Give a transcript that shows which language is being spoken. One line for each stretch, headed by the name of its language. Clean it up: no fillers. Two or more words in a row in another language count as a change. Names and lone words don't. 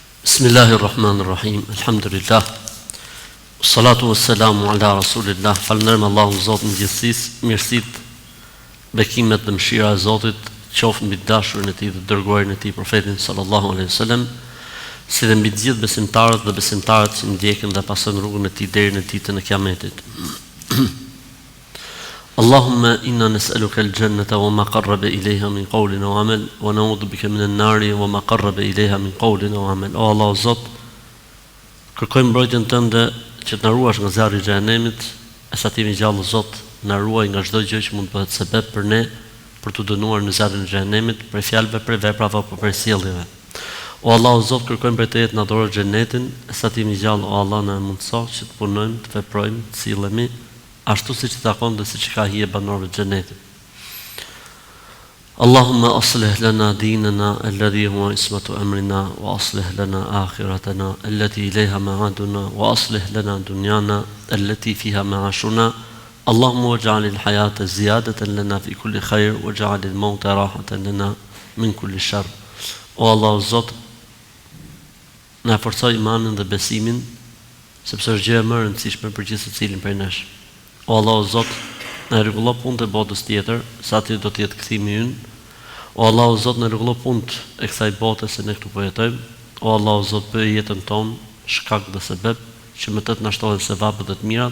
Arabic: بسم الله الرحمن الرحيم. الحمد لله. الصلاة والسلام على رسول الله.
Albanian: Falënderojmë Allahun Zotin e gjithësisë, mirësitë, bekimet dhe mëshira e Zotit qoftë mbi dashurin e Tij dhe dërguarin e Tij profetin
Arabic: صلى الله عليه وسلم,
Albanian: si dhe mbi të gjithë besimtarët dhe besimtarët që ndjekin dhe pasojnë rrugën e Tij deri në ditën e Kiametit.
Arabic: اللهم إنا نسألك الجنة وما قرب إليها من قول وعمل ونعوذ بك من النار وما قرب إليها من قول وعمل.
Albanian: O Allah Zot, kërkojmë mbrojtjen tënde që të na ruash nga zjarri i xhenemit, e sa ti më gjallë Zot, na ruaj nga çdo gjë që mund të bëhet sebeb për ne për të dënuar në zjarrin e xhenemit, për fjalëve, për veprave apo për sjelljeve. O Allah Zot, kërkojmë për të jetë na dorë xhenetin, e sa ti më gjallë, o Allah, na mundëso që të punojmë, të veprojmë, të sillemi ashtu siç takon dhe siç ka hije banorëve të xhenetit.
Arabic: اللهم أصلح لنا ديننا الذي هو عصمة أمرنا وأصلح لنا آخرتنا التي إليها معادنا وأصلح لنا دنيانا التي فيها معاشنا. اللهم واجعل الحياة زيادة لنا في كل خير واجعل الموت راحة لنا من كل شر.
Albanian: O Allah Zot, na forcoj imanin dhe besimin, sepse është gjë e më e rëndësishme për gjithë secilin prej nesh. O Allah Zot, na rregullo punët e botës tjetër, sa ti do të jetë kthimi ynë. O Allah Zot, na rregullo punët e kësaj bote se ne këtu po jetojmë. O Allah Zot, bëj jetën tonë shkak dhe sebeb që me të na shtohen sevapët dhe të mirat.